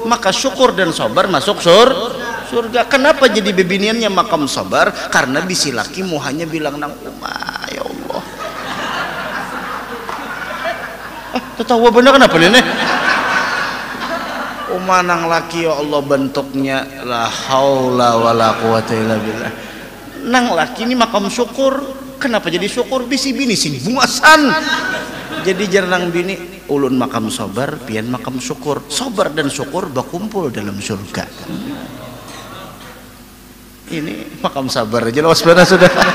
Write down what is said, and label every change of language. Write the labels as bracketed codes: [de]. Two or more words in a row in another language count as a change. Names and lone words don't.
[id] Maka syukur dan sabar masuk surga. Kenapa jadi bebiniannya makom sabar? [bjn] Karena bisi laki mu hanya bilang nang umah, [ar] يا الله. [id] Tertawa bener kenapa nih? [bjn] Umah nang laki [ar] يا الله [bjn] bentuknya [ar] لا حول ولا قوة إلا بالله. [bjn] Nang laki ini makom syukur. [id] Kenapa jadi syukur? [bjn] Bisi bini sing bungasan. Jadi jarang bini ulun makam sabar, pian makam syukur. [id] Sabar dan syukur berkumpul dalam surga. Ini makam sabar aja loh sudah.